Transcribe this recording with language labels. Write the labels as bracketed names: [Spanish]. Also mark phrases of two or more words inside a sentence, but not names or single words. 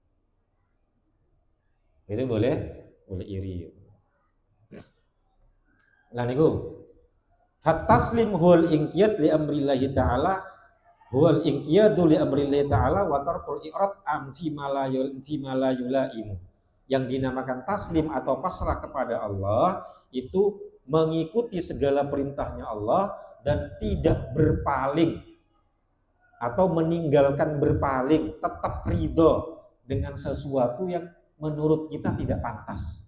[Indonesian] Itu boleh iri. [Javanese] Lah niku [Arabic] فالتسليم هو الانقياد لأمر الله تعالى هو الانقياد لأمر الله تعالى وترك الإعراض عم فيما لا يلائم. [Indonesian] Yang dinamakan taslim atau pasrah kepada Allah itu mengikuti segala perintahnya Allah dan tidak berpaling atau meninggalkan berpaling, tetap ridho dengan sesuatu yang menurut kita tidak pantas.